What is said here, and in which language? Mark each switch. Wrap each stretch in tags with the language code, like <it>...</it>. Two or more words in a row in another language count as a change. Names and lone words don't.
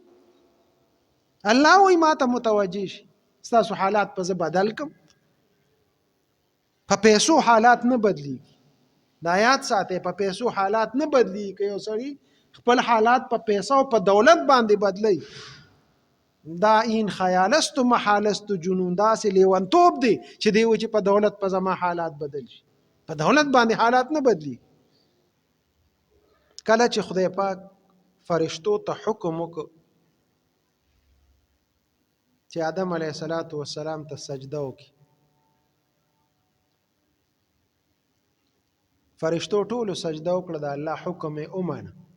<ps>الله وایي ما ته متوجه شي، ستاسو حالات په زه بدل کړم. په پیسو حالات نه بدلیږي، دا یاد ساتئ، په پیسو حالات نه بدلیږي. که یو سړي خپل حالات په پیسو او په دولت باندې بدلی، دا</ps> <fa>این خیالست و محالست و جنون،</fa> <ps>داسې لیونتوب دی چې دی وایي چې په دولت په زما حالات بدل شي. په دولت باندې حالات نه بدلی. کله چې خدای پاک فرشتو ته حکم وکړ چې آدم علیه السلام ته سجده وکړي، فرشتو ټولو سجده وکړه، د الله حکم یې ومنه.</ps>